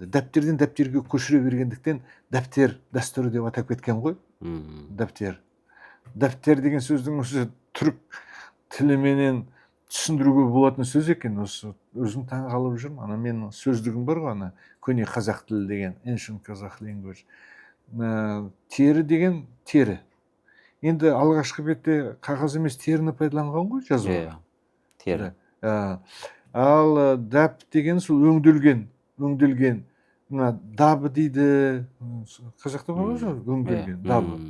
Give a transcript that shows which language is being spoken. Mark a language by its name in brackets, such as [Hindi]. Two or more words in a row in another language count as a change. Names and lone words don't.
[Kazakh] Дәптерден дәптерге көшіре бергендіктен дәптер дәстүрі деп атап кеткен ғой. Дәптер. Дәптер деген сөздің осы түрік тіліменен түсіндіруге болатын сөз екен. Осы өзім таң қалып жүрмін. Ана менің сөздігім бар ғой, ана көне қазақ тілі деген, [English] ancient Kazakh language. [Kazakh] Тері деген тері. Енді алғашқы бетте қағаз емес теріні пайдаланған ғой жазуға. Тері. Ал дәп деген сол өңделген. Мына дабы дейді. Қазақта бар ғой, өңделген.